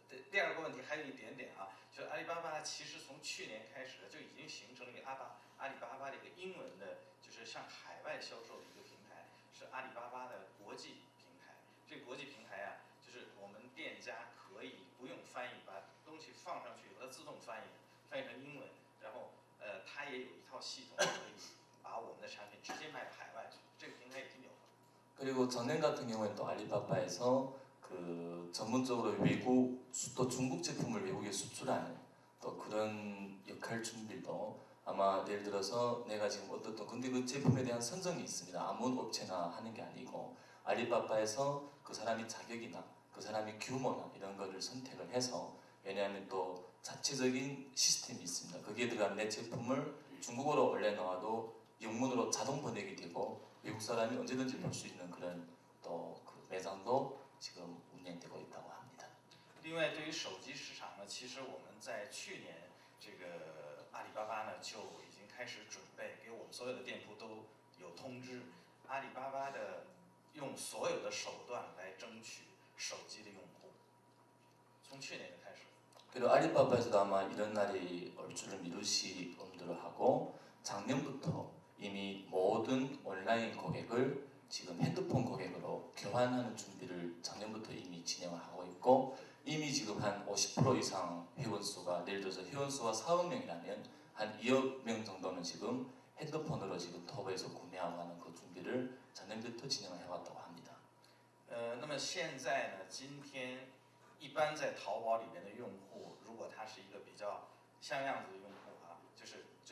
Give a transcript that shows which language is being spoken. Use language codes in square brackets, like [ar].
[zh] 第二个问题还有一点点啊，就是阿里巴巴其实从去年开始就已经形成了一个阿里巴巴的一个英文的，就是向海外销售的一个平台，是阿里巴巴的国际平台。这个国际平台啊，就是我们店家可以不用翻译，把东西放上去，它自动翻译成英文，然后它也有一套系统可以把我们的产品直接卖到海外去，这个平台已经有了。 [ko] 그리고 전년 같은 경우에는 또 알리바바에서 그 전문적으로 외국 또 중국 제품을 외국에 수출하는 또 그런 역할 준비도 아마 예를 들어서 내가 지금 어떤 근데 그 제품에 대한 선정이 있습니다. 아무 업체나 하는 게 아니고 알리바바에서 그 사람이 자격이나 그 사람이 규모나 이런 거를 선택을 해서 왜냐하면 또 자체적인 시스템이 있습니다. 거기에 들어간 내 제품을 중국어로 올려놓아도 영문으로 자동 번역이 되고 외국 사람이 언제든지 볼 수 있는 그런 또 그 매장도 지금 운영되고 있다고 합니다. [zh] 另外，对于手机市场呢，其实我们在去年这个阿里巴巴呢就已经开始准备，给我们所有的店铺都有通知，阿里巴巴的用所有的手段来争取手机的用户，从去年就开始。 [ko] 그리고 알리바바에서도 아마 이런 날이 올 줄을 미루시 엄두를 하고 작년부터 이미 모든 온라인 고객을 지금 핸드폰 고객으로 교환하는 준비를 작년부터 이미 진행을 하고 있고 이미 지금 한 50% 이상 회원수가 예를 들어서 회원수가 4억 명이라면 한 2억 명 정도는 지금 핸드폰으로 지금 터보에서 구매하고 하는 그 준비를 작년부터 진행을 해왔다고 합니다. [zh] 那么现在呢，今天一般在淘宝里面的用户，如果他是一个比较像样子的用户啊，就